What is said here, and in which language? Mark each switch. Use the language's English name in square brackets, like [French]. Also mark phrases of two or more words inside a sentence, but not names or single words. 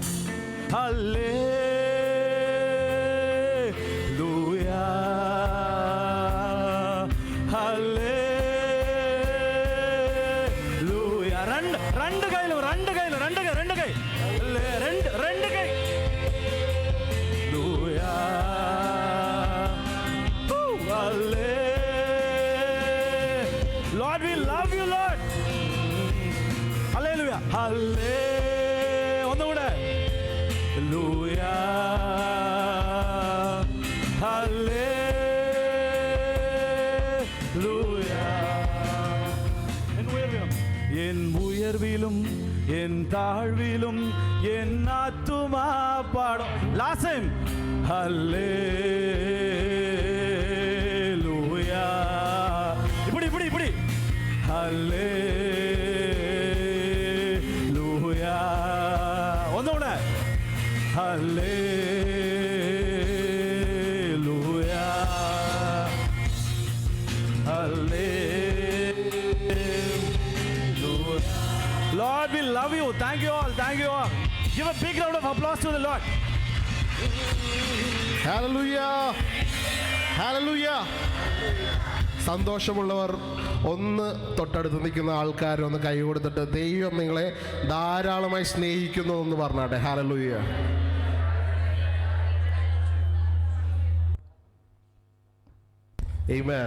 [Tamil] ஹல்லேலூயா ஹல்லேலூயா. ரெண்டு கையிலும் ரெண்டு கை ரெண்டு கை லூயா ஹல்லே. [English] லார்ட் we love you Lord. [Tamil] ஹல்லேலூயா ஹல்லே. [Malayalam] ഒന്നുകൂടെ ലൂയാ ഹല്ലേലൂയാ. [Tamil] என் உயர்விலும் என் தாழ்விலும் என் ஆத்துமா பாடும். [English] last time ஹல்லேலூயா. [Tamil] இப்படி இப்படி இப்படி ஹல்லேலூயா. [Malayalam] ഒന്നുകൂടെ ഹല്ലേലൂയാ ഹല്ലേലൂയാ. [English] Lord, we love you. Thank you all. Thank you all. Give a big round of applause to the Lord. Hallelujah. Hallelujah. [Malayalam] സന്തോഷമുള്ളവർ ഒന്ന് തൊട്ടടുത്ത് നിൽക്കുന്ന ആൾക്കാർ ഒന്ന് കൈ കൊടുത്തിട്ട് ദൈവം നിങ്ങളെ ധാരാളമായി സ്നേഹിക്കുന്നു എന്ന് പറഞ്ഞാട്ടെ. ഹല്ലേലൂയ. ആമേൻ.